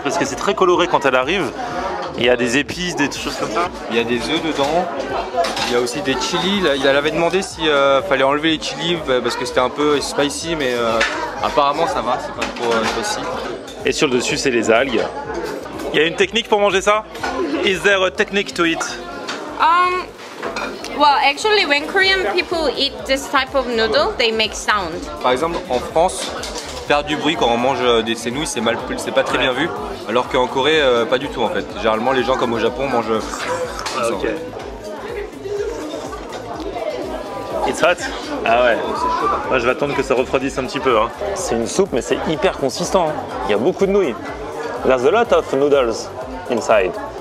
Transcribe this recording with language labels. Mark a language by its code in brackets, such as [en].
[fr] Parce que c'est très coloré quand elle arrive. Il y a des épices, des choses comme ça. Il y a des œufs dedans. Il y a aussi des chilis. Là, il avait demandé s'il fallait enlever les chilis parce que c'était un peu spicy, mais apparemment ça va, c'est pas trop spicy. Et sur le dessus, c'est les algues. Il y a une technique pour manger ça? [en] Is there a technique to it? Well, actually, when Korean people eat this type of noodle, they make sound. [fr] Par exemple, en France, faire du bruit quand on mange ces nouilles, c'est pas très bien vu. Alors qu'en Corée, pas du tout en fait. Généralement, les gens comme au Japon mangent. Ok. [en] It's hot? [fr] Ah ouais. Moi, je vais attendre que ça refroidisse un petit peu. Hein. C'est une soupe, mais c'est hyper consistant. Hein. Il y a beaucoup de nouilles. [en] There's a lot of noodles inside.